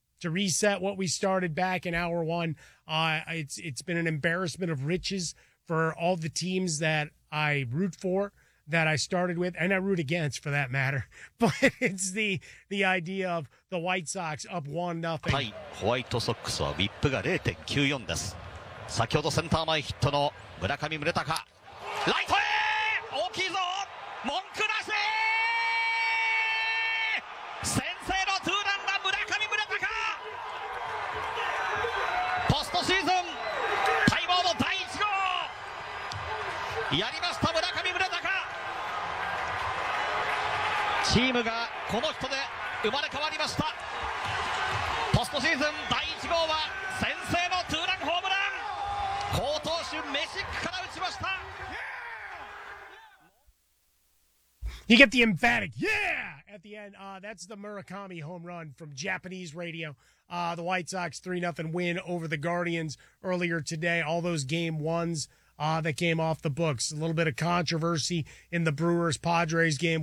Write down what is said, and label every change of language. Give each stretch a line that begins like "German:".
English: To reset what we started back in hour one, it's been an embarrassment of riches for all the teams that I root for, that I started with, and I root against for that matter. But it's the idea of the White Sox up 1-0.
Japanese: Hi, White Sox, WHIP が 0.94 です。先ほどセンター前ヒットの村上宗隆。ライトへ大きいぞ文句なし先制のツーランだ村上宗隆ポストシーズン待望の第1号やりました村上宗隆チームがこの人で生まれ変わりましたポストシーズン第1号は先制のツーランホームラン好投手メシックから打ちました
English: You get the emphatic, yeah, at the end. That's the Murakami home run from Japanese radio. The White Sox 3-0 win over the Guardians earlier today. All those game ones that came off the books. A little bit of controversy in the Brewers-Padres game.